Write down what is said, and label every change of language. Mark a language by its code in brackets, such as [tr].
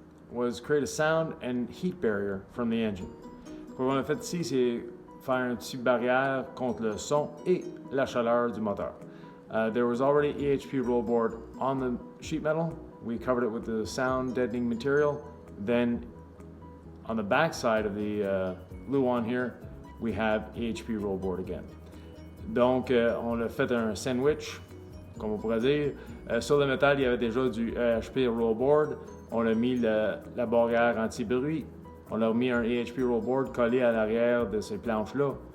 [en] Was create a sound and heat barrier from the engine. What [fr] on a fait ici, c'est faire une petite barrière contre le son et la chaleur du moteur. [en] There was already EHP roll board on the sheet metal. We covered it with the sound deadening material. Then on the back side of the Luan here, we have EHP roll board again. [fr] Donc, on a fait un sandwich, comme on pourrait dire. Sur le métal, il y avait déjà du EHP roll board. On a mis la barrière anti-bruit. On a mis un EHP roll board collé à l'arrière de ces planches-là.